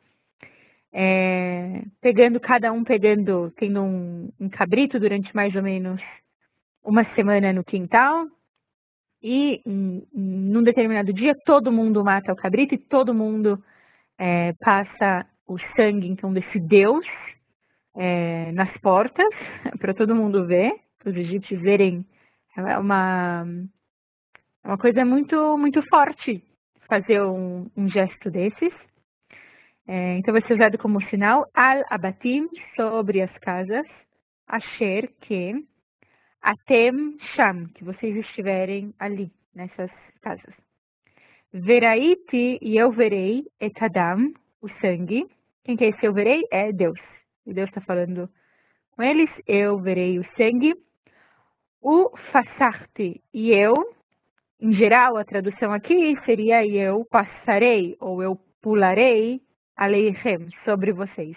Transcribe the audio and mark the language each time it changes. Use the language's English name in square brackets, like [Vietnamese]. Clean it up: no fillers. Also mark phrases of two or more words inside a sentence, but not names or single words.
[Portuguese] cada um tendo um cabrito durante mais ou menos uma semana no quintal, e num determinado dia todo mundo mata o cabrito e todo mundo passa o sangue, então, desse Deus nas portas, para todo mundo ver, para os egípcios verem. É uma coisa muito, muito forte fazer um gesto desses. Então vai ser usado como sinal [Hebrew] על הבתים, [Portuguese] sobre as casas, asher, que [Hebrew] אתם שם, [Portuguese] que vocês estiverem ali, nessas casas. Veraiti, e eu verei, [Hebrew] את הדם, [Portuguese] o sangue. Quem que é esse eu verei? É Deus. E Deus está falando com eles. Eu verei o sangue. O fasarti, e eu, em geral, a tradução aqui seria eu passarei, ou eu pularei, aleichem, sobre vocês.